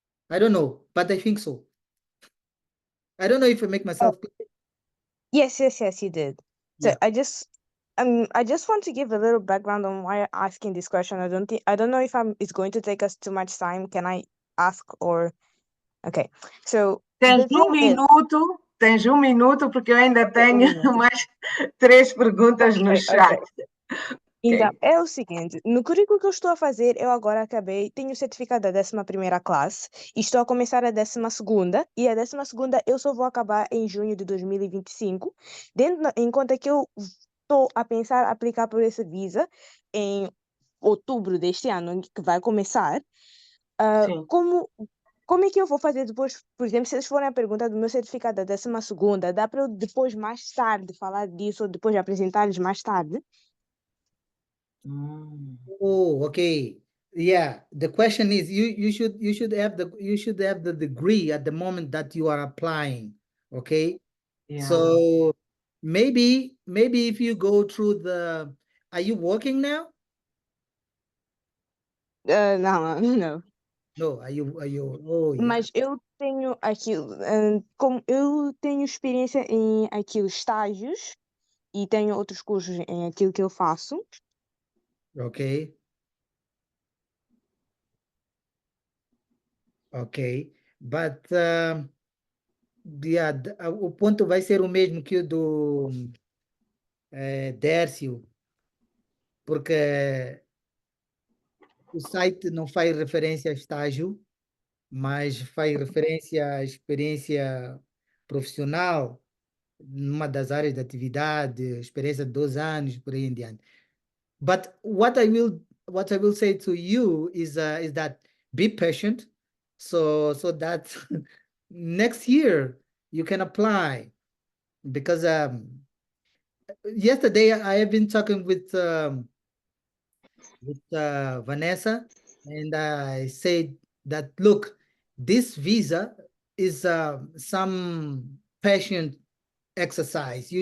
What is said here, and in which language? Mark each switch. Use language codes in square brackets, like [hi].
[en] I don't know, but I think so. I don't know if I make myself clear. Yes, you did. So Yeah. I just want to give a little background on why I'm asking this question. I don't know if it's going to take us too much time. Can I ask or okay? So [pt] Tens [en] the thing is, [pt] tens um minuto, porque eu ainda [en] okay, [pt] tenho mais 3 perguntas no [en] okay. [pt] chat. Então, Ok. é o seguinte, no currículo que eu estou a fazer, eu agora tenho o certificado da 11ª classe e estou a começar a 12ª, e a 12ª eu só vou acabar em junho de 2025, em conta que eu estou a pensar aplicar por esse visa em outubro deste ano, que vai começar. Sim. Como é que eu vou fazer depois, por exemplo, se eles forem a pergunta do meu certificado da 12ª, dá para eu depois, mais tarde, falar disso ou depois apresentar-lhes mais tarde? [en] Oh, okay. Yeah. The question is you should have the degree at the moment that you are applying. Okay. Yeah. So maybe if you go through are you working now? [pt] Não, não. [en] No, are you oh yeah. [pt] Mas eu tenho aquilo, como eu tenho experiência em aquilo, estágios, e tenho outros cursos em aquilo que eu faço. [en] Okay. Ok. But yeah, [pt] o ponto vai ser o mesmo que o do Dércio, porque o site não faz referência a estágio, mas faz referência à experiência profissional numa das áreas de atividade, experiência de 2 anos, por aí em diante. [en] But what I will say to you is that be patient, so that next year you can apply, because yesterday I have been talking with Vanessa, and I said that look, this visa is some patient exercise.